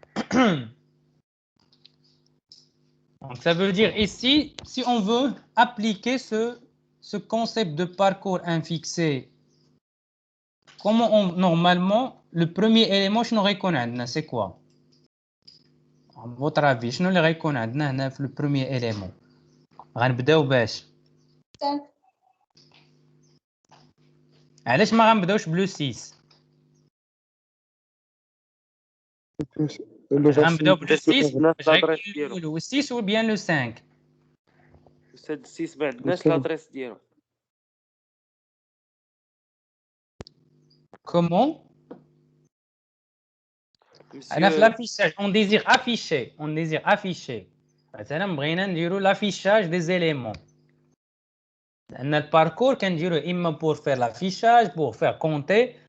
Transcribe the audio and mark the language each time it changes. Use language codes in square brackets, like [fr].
[fr] Donc, ça veut dire ici, si on veut appliquer ce concept de parcours infixé, comment normalement, le premier élément, je n'aurais connu, c'est quoi? À votre avis, je n'aurais connu le premier élément. [ar] غنبداو باش 5 علاش ما غنبداوش بلو 6 غنبداو بلو 6 باش غيكون لو 6 [fr] ou bien le 5 [ar] استاذ 6 ما عندناش لادريس ديالو. [fr] comment انا في l'affichage on désire afficher [ar] مثلا بغينا نديرو [fr] l'affichage des éléments. [ar] لأن الباركور كنديرو إما [fr] pour faire l'affichage, pour faire compter.